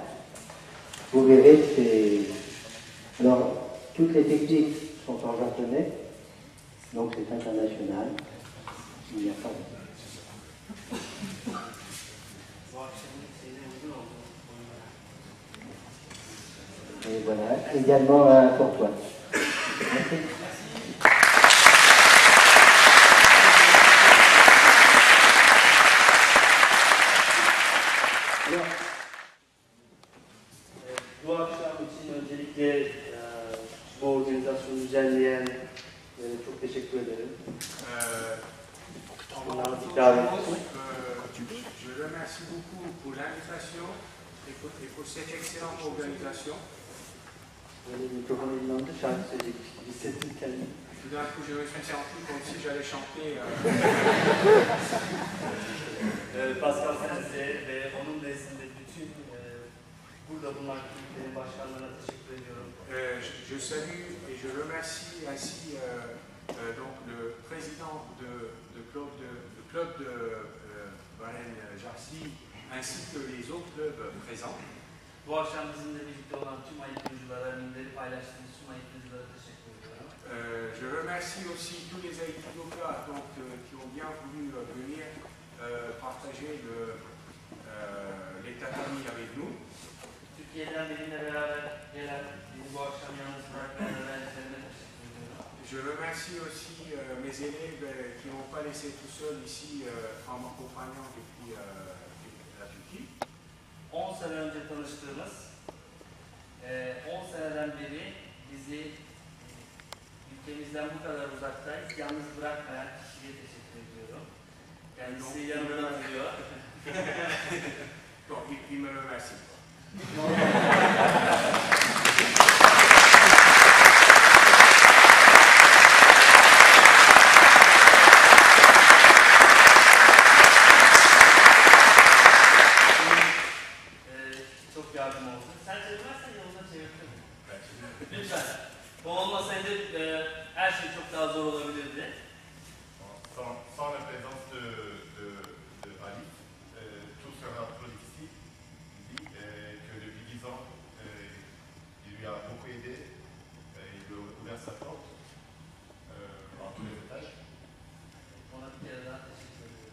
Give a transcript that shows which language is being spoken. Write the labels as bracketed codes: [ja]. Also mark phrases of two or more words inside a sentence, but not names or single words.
[fr] Vous verrez, alors, toutes les techniques sont en japonais, donc c'est international. Il n'y a pas de... Et voilà, également un pour toi. Merci. [tr] Bu akşam için öncelikle bu organizasyonu düzenleyen çok teşekkür ederim. [fr] Je remercie beaucoup pour l'invitation et pour cette excellente organisation. [tr] Böyle mikrofonu eline alınca şarkı söyleyecekmiş gibi hissettim kendimi. [fr] Tout d'un coup, je me suis senti comme si j'allais chanter. [tr] Pascal Sense ve onun nezdinde bütün burada bulunan kulüplerin başkanlarına teşekkür ediyorum. [fr] Je salue et je remercie ainsi donc le président du club de Varennes-Jarcy ainsi que les autres clubs présents. [tr] Bu akşam bizimle birlikte olan tüm ayıklıcılara, minleri paylaştığınız tüm ayıklıcılara teşekkür ediyorum. [fr] Je remercie aussi tous les aïkidokas qui ont bien voulu venir partager les tatamis avec nous. [tr] Türkiye'den benimle beraber gelen, beni bu akşam yalnız bırakmayan öğrencilerime teşekkür ediyorum. [fr] Je remercie aussi mes élèves qui ne m'ont pas laissé tout seul ici en m'accompagnant depuis la Turquie. [tr] 10 sene önce tanıştığımız, 10 seneden beri bizi ülkemizden bu kadar uzaktayız, yalnız bırakmayan kişiye teşekkür ediyorum. Kendisi yanımda duruyor. [fr] Bon, il me remercie. [tr] Çok yardım oldu. Sen çevirmezsen yolda çevirdim. Lütfen. Bu olmasaydı her şey çok daha zor olabilirdi. [fr] Sans la présence de Alif, tout sera difficile. Il dit que depuis 10 ans, il lui a beaucoup aidé, il lui a ouvert sa porte dans tous les étages. [tr] Ona bir kere daha teşekkür ediyorum.